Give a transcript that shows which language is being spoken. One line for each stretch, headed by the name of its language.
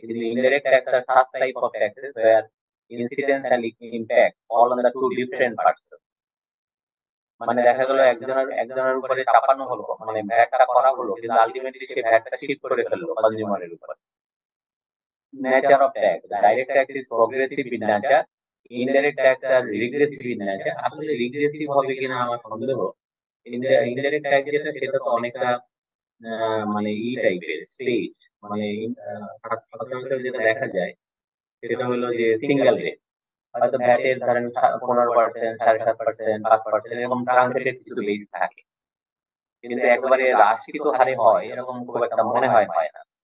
Bangla: কিন্তু indirect tax আর
English: sub type of taxes where incidence and impact fall on the two different persons,
Bangla: মানে দেখা গেল একজনের উপরে চাপানো হলো, মানে ভ্যাটটা করা হলো, কিন্তু আলটিমেটলি সে ভ্যাটটা শিফট করে ফেললো কনজিউমারের উপর।
English: Nature of tax. Direct tax is progressive in nature. Indirect tax are regressive in nature.
Bangla: আসলে regressive হবে কিনা আমার সন্দেহ। Indirect tax যেটা সেটা তো অনেকটা মানে টাইপের স্টেজ, মানে সচরাচর যেটা দেখা যায় সেটা হলো যে সিঙ্গেল রেট, হয়তো ভ্যাটের ধরেন 15%, 7.5%, 5% এরকম ট্রাঙ্কেটেড কিছু বেস থাকে, কিন্তু একেবারে রাশিত হারে হয় এরকম খুব একটা মনে হয় না।